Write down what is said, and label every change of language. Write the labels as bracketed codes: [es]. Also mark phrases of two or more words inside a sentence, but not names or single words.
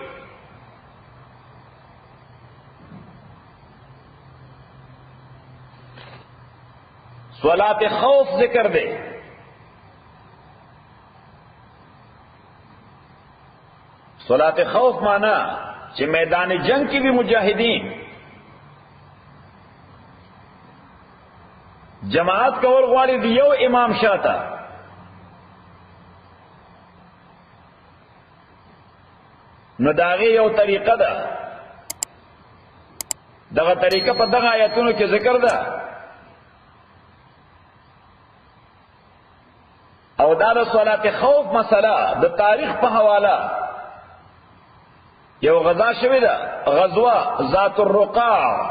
[ps] صلاة خوف ذکر دے. صلاة خوف [ur] مانا کہ میدان جنگ کی بھی مجاہدین [ps] جماعت کول غواړي د یو امام شاته نو داغه یو طریقه ده. دغه طریقه په دغه آیاتونو کې ذکر ده او دا د صلات خوف مسله د تاریخ په حواله یو غزا شوی ده غزوه ذات الرقاع.